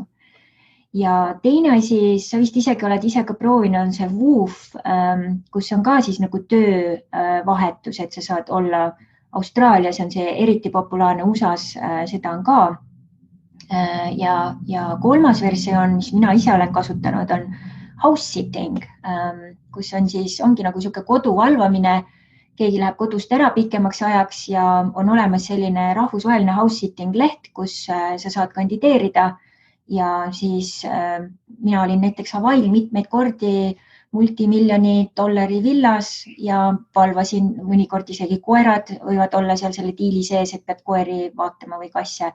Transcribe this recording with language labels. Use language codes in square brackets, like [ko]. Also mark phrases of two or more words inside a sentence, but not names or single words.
[et] Ja teine asi, sa vist isegi oled ise ka proovinud, on see Woof, kus on ka siis nagu töövahetus, et sa saad olla Austraalias, on see eriti populaarne USAs, seda on ka. Ja kolmas versioon, mis mina ise olen kasutanud, on [en] house sitting, [et] kus on siis, ongi nagu selline kodu valvamine, keegi läheb kodust ära pikemaks ajaks ja on olemas selline rahvusvaheline [en] house sitting [et] leht, kus sa saad kandideerida. Ja siis mina olin näiteks Hawaii'l mitmeid kordi multimiljoni dollari villas ja valvasin mõnikord isegi koerad, võivad olla seal selle diili sees, et pead koeri vaatama või kasse.